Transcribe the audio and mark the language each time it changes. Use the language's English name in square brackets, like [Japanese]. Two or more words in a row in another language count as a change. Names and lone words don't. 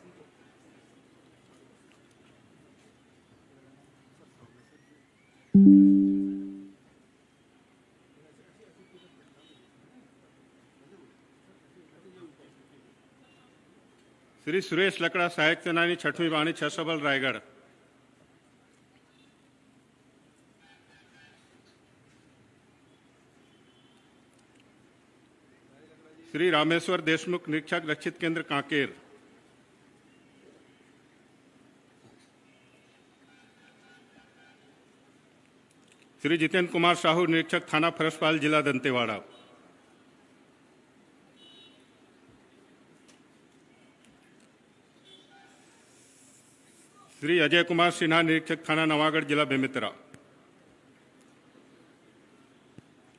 [Hindi] श्री सुरेश लकड़ा, सहायक सेनानी, 6वीं वाहिनी, सशस्त्र बल, रायगढ़। श्री रामेश्वर देशमुख, निरीक्षक, रक्षित केंद्र, कांकेर। श्री जितेंद्र कुमार साहू, निरीक्षक, थाना फरसपाल, जिला दंतेवाड़ा। श्री अजय कुमार सिन्हा, निरीक्षक, थाना नवागढ़, जिला बेमेतरा।